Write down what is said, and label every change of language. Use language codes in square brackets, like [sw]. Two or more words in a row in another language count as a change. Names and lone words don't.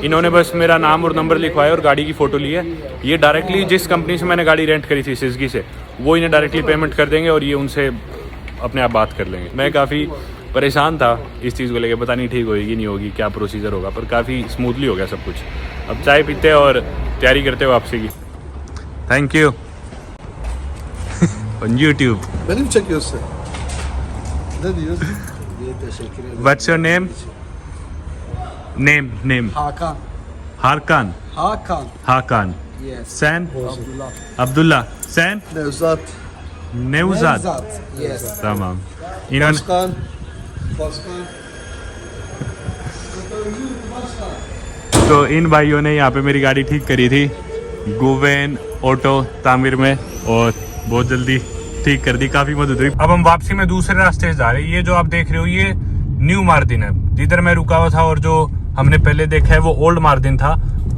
[hi] इन्होंने बस मेरा नाम और नंबर लिखवाया और गाड़ी की फ़ोटो ली है। ये डायरेक्टली जिस कंपनी से मैंने गाड़ी रेंट करी थी सिजगी से, वो इन्हें डायरेक्टली पेमेंट कर देंगे और ये उनसे अपने आप बात कर लेंगे। मैं काफ़ी परेशान था इस चीज़ को लेकर, पता नहीं ठीक होगी नहीं होगी, क्या प्रोसीजर होगा, पर काफ़ी स्मूथली हो गया सब कुछ। अब चाय पीते और तैयारी करते हो वापसी की। [en] thank you. On YouTube. [tr] Beni mi çekiyorsun? Ne diyorsun? Teşekkür ederim. [en] What's your name? Name. Hakan. Hakan. Hakan. Yes. [tr] Sen? Abdullah. Abdullah. Sen? Nevzat. Nevzat. [en] Yes. [tr] Tamam. İnan. Başkan. [hi] तो इन भाइयों ने यहाँ पे मेरी गाड़ी ठीक करी थी गुवेन ऑटो तामिर में, और बहुत जल्दी ठीक कर दी, काफी मदद हुई। अब हम वापसी में दूसरे रास्ते से जा रहे हैं। ये जो आप देख रहे हो ये न्यू मार्दिन है, जिधर मैं रुका हुआ था, और जो हमने पहले देखा है वो ओल्ड मार्दिन था।